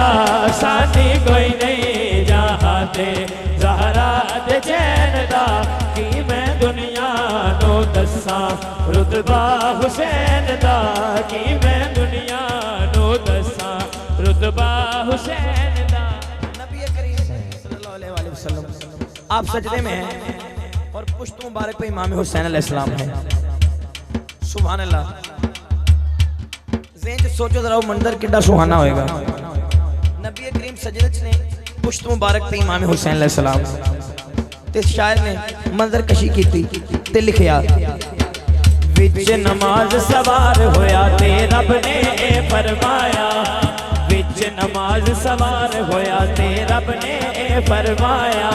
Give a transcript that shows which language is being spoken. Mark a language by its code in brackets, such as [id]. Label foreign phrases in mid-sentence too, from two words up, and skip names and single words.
[pa] ثانی کوئی نہیں جہاں دے زہرا دے چین دا. کہ میں دنیا نوں دساں رتبہ حسین دا. کہ میں دنیا نوں دساں رتبہ حسین دا. [ur] نبی کریم [ar] صلی اللہ علیہ وسلم [ur] آپ سجدے میں ہیں اور پشت مبارک پے امام حسین علیہ السلام ہے. [ar] سبحان اللہ. [ur] ذہن سے سوچو ذرا وہ منظر کتنا سہانا ہوئے گا. [pa] نبی کریم سجدے نے پشت مبارک پے امام حسین علیہ السلام تے شاعر نے منظر کشی کی تے لکھیا وچ نماز سوار ہویا تے رب نے فرمایا. وچ نماز سوار ہویا تے رب نے فرمایا.